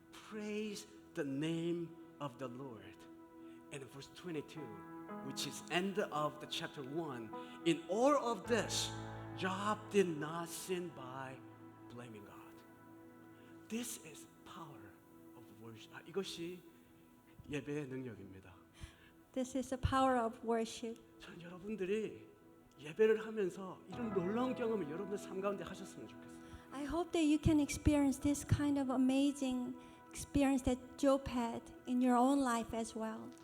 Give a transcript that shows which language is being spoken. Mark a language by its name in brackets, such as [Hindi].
[English] Praise the name of the Lord. And verse 22, which is end of the chapter 1. In all of this, Job did not sin by blaming God. This is power of worship. [Korean] 이것이 예배의 능력입니다. [English] This is the power of worship. [Korean] 전 여러분들이 예배를 하면서 이런 놀라운 경험을 여러분들 삶 가운데 하셨으면 좋겠어요. [English] I hope that you can experience this kind of amazing experience that Job had in your own life as well.